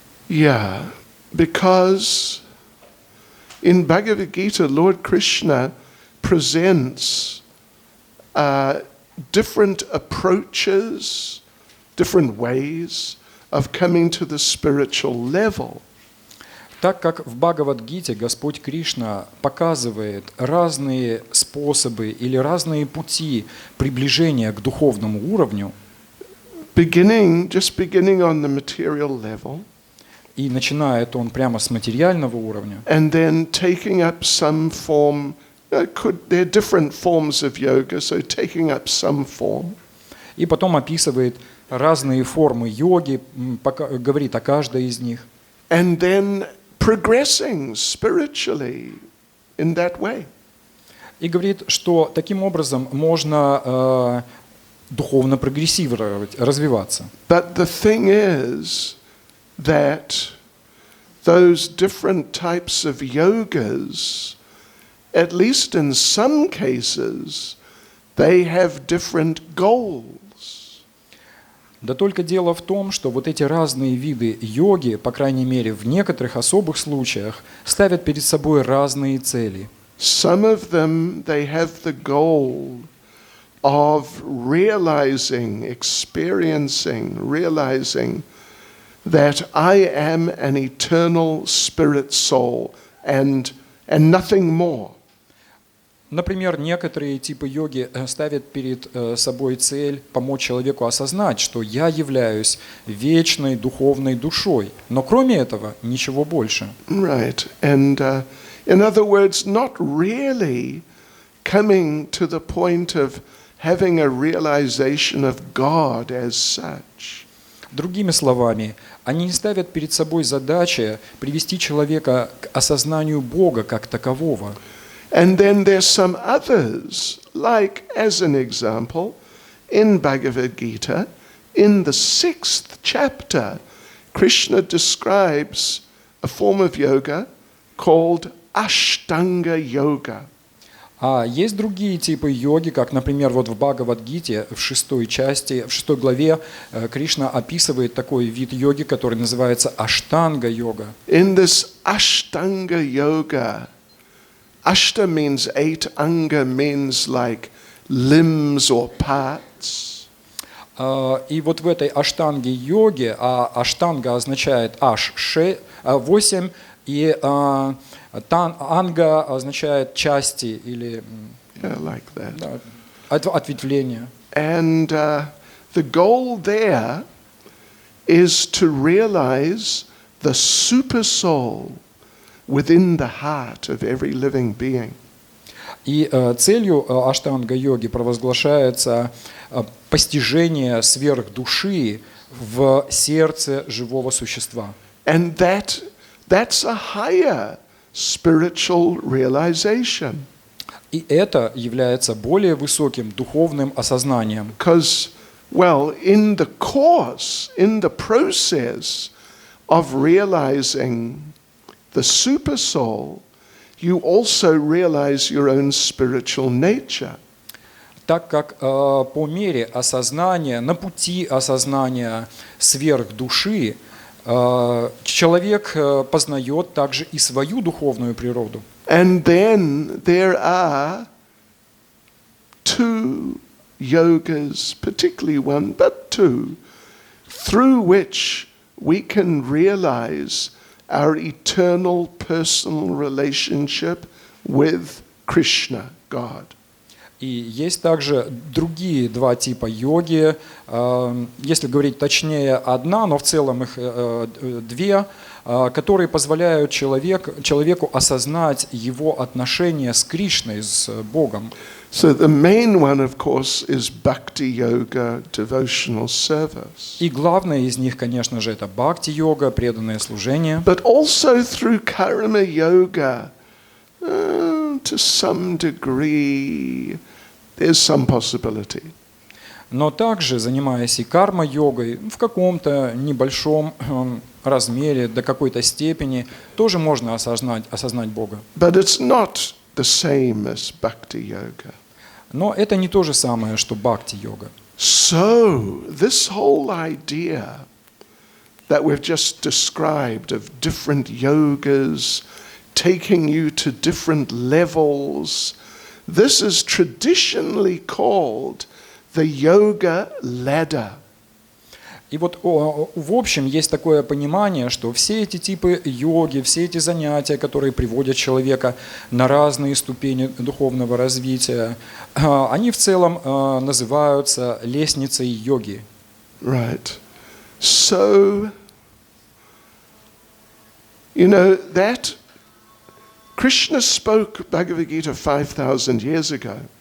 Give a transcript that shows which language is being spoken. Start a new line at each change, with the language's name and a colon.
English: Yeah, because in Bhagavad Gita, Lord Krishna presents different approaches, different ways of coming to the spiritual level.
Russian: Так как в Бхагавад-гите Господь Кришна показывает разные способы или разные пути приближения к духовному уровню,
English: Beginning on the material level,
Russian: и начинает он прямо с материального уровня,
English: and then taking up some form. There are different forms of yoga, so taking up some form.
Russian: и потом описывает разные формы йоги, говорит о каждой из них.
English: And then progressing spiritually in that way.
Russian: И говорит, что таким образом можно духовно прогрессировать, развиваться.
English: But the thing is that those different types of yogas, at least in some cases, they have different goals.
Russian: Да только дело в том, что вот эти разные виды йоги, по крайней мере в некоторых особых случаях, ставят перед собой разные цели.
English: Some of them, they have the goal of realizing that I am an eternal spirit soul and nothing more.
Russian: Например, некоторые типы йоги ставят перед собой цель помочь человеку осознать, что я являюсь вечной духовной душой, но кроме этого ничего больше.
English: Right, and in other words, not really coming to the point of having a realization of God as such.
Russian: Другими словами, они не ставят перед собой задачи привести человека к осознанию Бога как такового.
English: And then there's some others, like as an example, in Bhagavad Gita, in the 6th chapter, Krishna describes a form of yoga called Ashtanga Yoga.
Russian: А есть другие типы йоги, как, например, вот в Бхагавад-гите, в 6 главе, Кришна описывает такой вид йоги, который называется Аштанга-йога.
English: In this Ashtanga Yoga, Ashta means 8, Anga means like limbs or parts.
Russian: И вот в этой аштанге-йоге, а аштанга означает 8, и анга означает части или
English: Like that.
Russian: да, ответвления.
English: And the goal there is to realize the super soul within the heart of every living being.
Russian: И целью аштанга-йоги провозглашается постижение сверхдуши в сердце живого существа.
English: And that's a higher spiritual realization.
Russian: И это является более высоким духовным осознанием.
English: Because, well, in the course, in the process of realizing the super soul, you also realize your own spiritual nature.
Russian: Так как по мере осознания, на пути осознания сверхдуши, человек познает также и свою духовную природу.
English: And then there are two yogas, particularly one, but two, through which we can realize our eternal personal relationship with Krishna, God.
Russian: И есть также другие два типа йоги. Если говорить точнее, одна, но в целом их две, которые позволяют человеку осознать его отношения с Кришной, с Богом.
English: So the main one, of course, is Bhakti Yoga, devotional service.
Russian: И главное из них, конечно же, это бхакти-йога, преданное служение.
English: But also through Karma Yoga, to some degree, there's some possibility.
Russian: Но также, занимаясь и карма-йогой, в каком-то небольшом размере, до какой-то степени, тоже можно осознать Бога.
English: But it's not the same as Bhakti Yoga.
Russian: Но это не то же самое, что бхакти-йога.
English: So, this whole idea that we've just described of different yogas taking you to different levels, this is traditionally called the yoga ladder.
Russian: И вот в общем есть такое понимание, что все эти типы йоги, все эти занятия, которые приводят человека на разные ступени духовного развития, они в целом называются лестницей йоги.
English: Right. So, that Krishna spoke Bhagavad Gita 5,000 years ago.